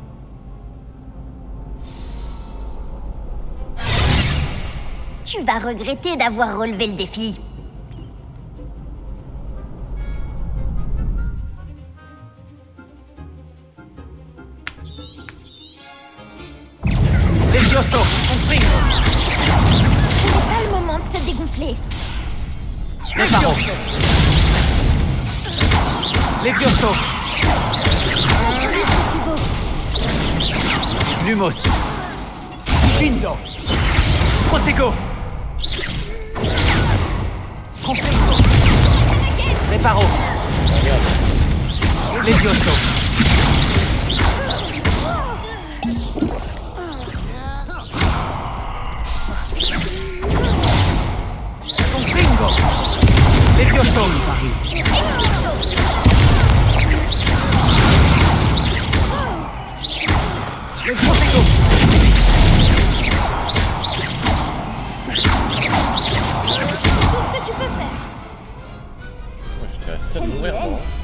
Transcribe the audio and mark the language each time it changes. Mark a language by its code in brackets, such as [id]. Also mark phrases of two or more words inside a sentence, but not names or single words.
[fr] Tu vas regretter d'avoir relevé le défi. Levioso, compris. Ce n'est pas le moment de se dégonfler. Reparo. Levioso. Lumos. Shindo. Protego. Confringo. Reparo. Levioso. Confringo. Levioso. Le Protego. C'est tout ce que tu peux faire. Moi, j'étais à ça de mourir, moi.